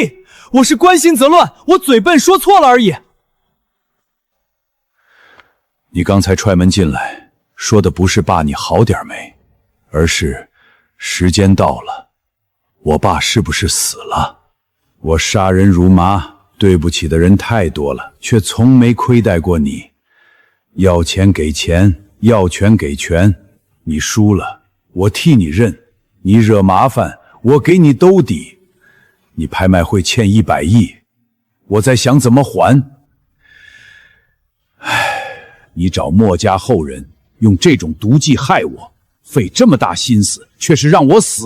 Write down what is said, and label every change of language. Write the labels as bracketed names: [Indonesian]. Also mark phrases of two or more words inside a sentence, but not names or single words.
[Chinese] 我是關心則亂，我嘴笨說錯了而已。你剛才踹門進來，說的不是爸你好點沒，而是時間到了，我爸是不是死了？我殺人如麻，對不起的人太多了，卻從沒虧待過你。要錢給錢，要權給權，你輸了，我替你認；你惹麻煩，我給你兜底。你拍賣會欠100億，我在想怎麼還。唉，你找墨家後人用這種毒計害我，費這麼大心思，卻是讓我死。